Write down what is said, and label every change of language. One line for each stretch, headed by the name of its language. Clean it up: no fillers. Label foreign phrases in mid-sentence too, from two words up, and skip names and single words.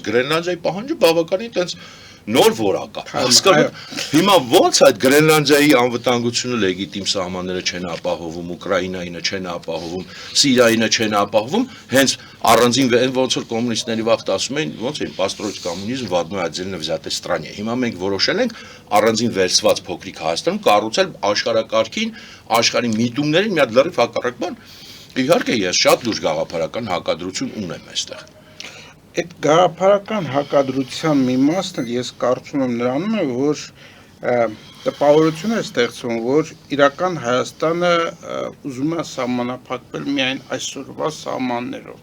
Armenian: Գրենլանդիայի պահանջը բավականին այդպես նոր որակ է։ Հասկանում հիմա ոնց այդ Գրենլանդիայի անվտանգությունը լեգիտիմ սահմանները չեն ապահովում, Ուկրաինայինը չեն ապահովում, Սիրիայինը չեն ապահովում, հենց առանձին ոնց որ կոմունիստների վաղտ ասում էին, ոնց էին
Russian: построить коммунизм в одной отдельно взятой стране։
Armenian: Հիմա մենք որոշել ենք առանձին վերցված փոքրիկ Հայաստանում կառուցել աշխարհակարգին, աշխարհի միտումներին մի հատ լրիվ հակառակ բան։ Իհարկե ես շատ լուրջ գաղափարական հակադրություն ունեմ այստեղ։ Այդ գաղափարական հակադրության մի մասն ես կարծում եմ նրանում է, որ տպավորություն է ստեղծվում, որ իրական Հայաստանը ուզում է սահմանափակվել միայն այսօրվա սահմաններով։